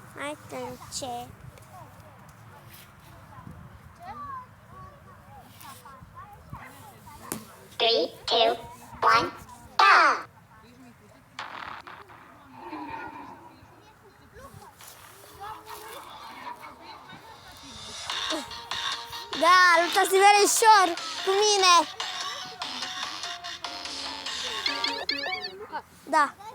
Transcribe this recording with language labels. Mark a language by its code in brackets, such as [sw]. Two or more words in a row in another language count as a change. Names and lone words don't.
[ro] Hai să încep. [en] Three, two, one, go! [ro] Da, lupta se vede ușor cu mine. Da.